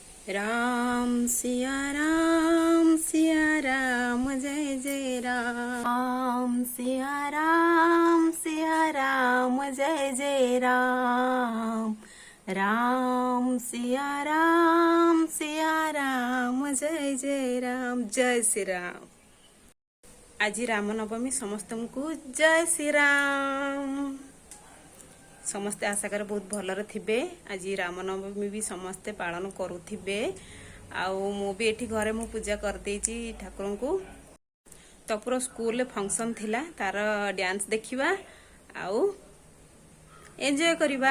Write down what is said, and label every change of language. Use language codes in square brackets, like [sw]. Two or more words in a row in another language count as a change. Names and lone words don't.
[hi] राम सिया राम जय जय राम सिया राम जय जय राम राम सिया राम जय जय राम जय श्री राम। आज रामनवमी समस्त को जय श्री राम। [or] ସମସ୍ତେ ଆଶା କର ବହୁତ ଭଲରେ ଥିବେ। ଆଜ ରାମନବମୀ ଭି ସମସ୍ତେ ପାଳନ କରୁଥିବେ। ଆଉ ମୁ ଭି ଏଠି ଘରେ ମୁ ପୂଜା କର ଦେଚି ଠାକୁର କୋ। ତୋ ପୂରା ସ୍କୁଲ ଲେ ଫଙ୍କସନ ଥିଲା ତାର ଡାନ୍ସ ଦେଖିବା ଆଉ ଏଞ୍ଜୟ କରିବା।